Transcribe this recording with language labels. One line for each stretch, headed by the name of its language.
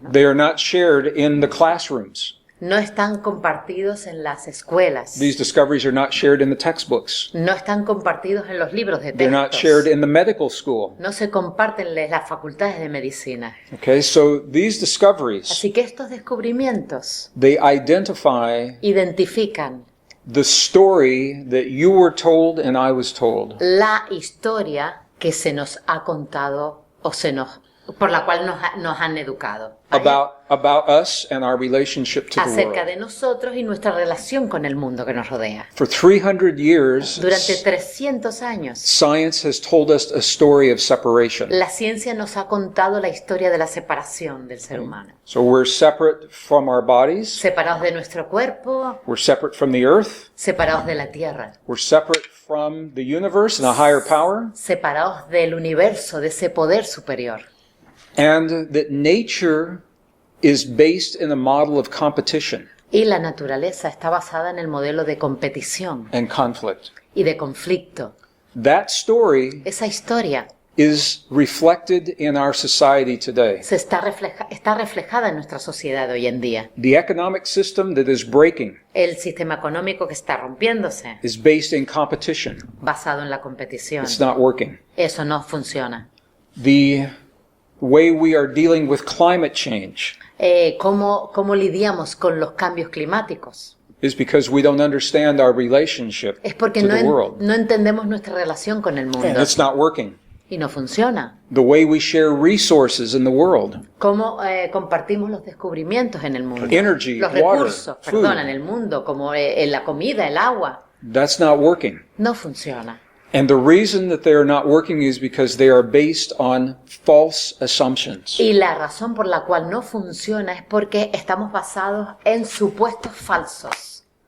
Spanish: ¿No?
English: They are not shared in the classrooms.
Spanish: No están compartidos en las escuelas.
English: These discoveries are not shared in the textbooks.
Spanish: No están compartidos en los libros de
English: They're not shared
Spanish: textos.
English: in the medical school.
Spanish: No se comparten en las facultades de medicina.
English: Okay, so these discoveries,
Spanish: Así que estos descubrimientos
English: they identify
Spanish: identifican
English: the story that you were told and I was told.
Spanish: la historia que se nos ha contado o se nos por la cual nos han educado. ¿vale?
English: about us and our relationship to the
Spanish: Acerca
English: world.
Spanish: de nosotros y nuestra relación con el mundo que nos rodea.
English: For 300 years,
Spanish: Durante 300 años,
English: science has told us a story of separation.
Spanish: la ciencia nos ha contado la historia de la separación del ser humano.
English: So we're separate from our bodies,
Spanish: Separados de nuestro cuerpo,
English: we're separate from the earth,
Spanish: separados de la tierra,
English: we're separate from the universe and a higher power,
Spanish: separados del universo, de ese poder superior.
English: and that nature is based in a model of competition
Spanish: Y la naturaleza está basada en el modelo de competición
English: and conflict.
Spanish: y de conflicto.
English: That story
Spanish: Esa historia
English: is reflected in our society today.
Spanish: está reflejada en nuestra sociedad hoy en día.
English: The economic system that is breaking
Spanish: El sistema económico que está rompiéndose,
English: is based in competition.
Spanish: basado en la competición.
English: It's not working.
Spanish: Eso no funciona.
English: The way we are dealing with climate change
Spanish: ¿Cómo lidiamos con los cambios climáticos?
English: is because we don't understand our relationship
Spanish: Es porque
English: to the world.
Spanish: no entendemos nuestra relación con el
English: And
Spanish: mundo
English: it's not working.
Spanish: y no funciona.
English: The way we share resources in the world,
Spanish: ¿Cómo compartimos los descubrimientos en el mundo?
English: Energy,
Spanish: los
English: water,
Spanish: recursos,
English: food.
Spanish: perdón, en el mundo, como la comida, el agua.
English: that's not working.
Spanish: No funciona.
English: And the reason that they are not working is because they are based on false assumptions.
Spanish: Y la razón por la cual no funciona es porque estamos basados en supuestos falsos.